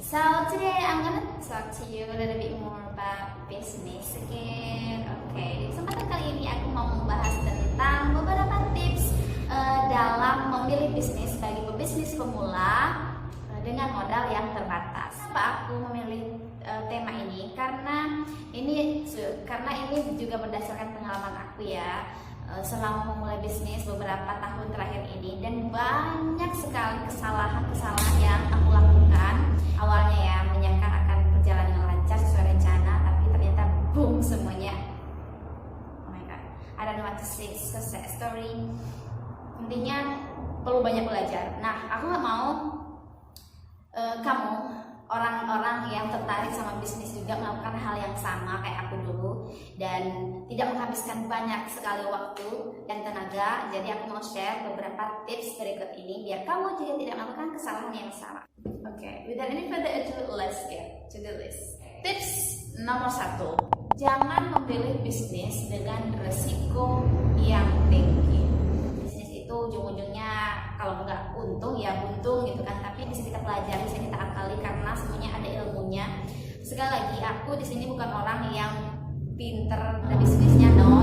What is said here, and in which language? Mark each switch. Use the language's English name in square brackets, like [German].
[English] So today I'm gonna talk to you a little bit more about business again. [Indonesian] Okay, di kesempatan kali ini aku mau membahas tentang beberapa tips dalam memilih bisnis bagi pebisnis pemula dengan modal yang terbatas. Kenapa aku memilih tema ini? Karena ini juga berdasarkan pengalaman aku ya. Selama memulai bisnis beberapa tahun terakhir ini, dan banyak sekali kesalahan-kesalahan yang aku lakukan. Awalnya ya menyangka akan berjalan dengan lancar sesuai rencana, tapi ternyata boom semuanya. [English] Oh my god, I don't know what to say, it's a sad story. [Indonesian] Intinya perlu banyak belajar. Nah, aku gak mau kamu orang-orang yang tertarik sama bisnis juga melakukan hal yang sama kayak aku dulu dan tidak menghabiskan banyak sekali waktu dan tenaga. Jadi aku mau share beberapa tips berikut ini biar kamu juga tidak melakukan kesalahan yang sama. [English] Oke, without any further ado, let's get to the list. [Indonesian] Tips nomor 1, jangan memilih bisnis dengan resiko yang tinggi. Bisnis itu ujung-ujungnya kalau nggak untung ya buntung gitu kan, tapi bisa kita pelajari, bisa kita akali karena semuanya ada ilmunya. Sekali lagi, aku di sini bukan orang yang pinter pada bisnisnya, no.